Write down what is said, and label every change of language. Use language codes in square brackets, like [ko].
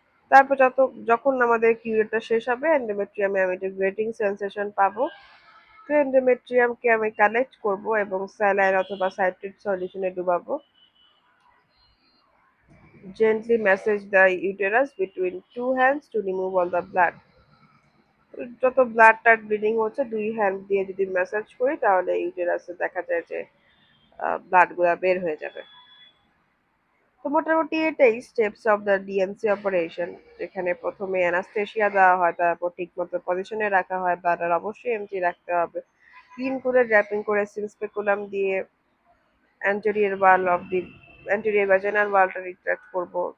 [bn] তারপর যখন আমাদের কিউরেটটা শেষ হবে এন্ডোমেট্রিয়ামে আমি একটা গ্রেটিং সেন্সেশন পাবো। তো এন্ডোমেট্রিয়ামকে আমি কালেক্ট করব এবং স্যালাইন অথবা citric সলিউশনে ডুবাবো। [en] Gently massage the uterus between two hands to remove all the blood. [bn] যত ব্লাড টাড ব্লিডিং হচ্ছে দুই হ্যান্ড দিয়ে যদি ম্যাসাজ করি তাহলে ইউটেরাসে দেখা যায় যে ব্লাড গুলা বের হয়ে যাবে। তো মোটামুটি এটাই [en] steps of the D and C operation, [bn] যেখানে প্রথমে অ্যানাস্থেশিয়া দেওয়া হয়, তারপর ঠিক মতো পজিশনে রাখা হয়, ব্লাডার অবশ্যই এমটি রাখতে হবে, ক্লিন করে ড্র্যাপিং করে সিনস্পেকুলাম দিয়ে [en] anterior wall of the anterior vaginal ওয়ালটা [bn] রিট্রাক্ট করব।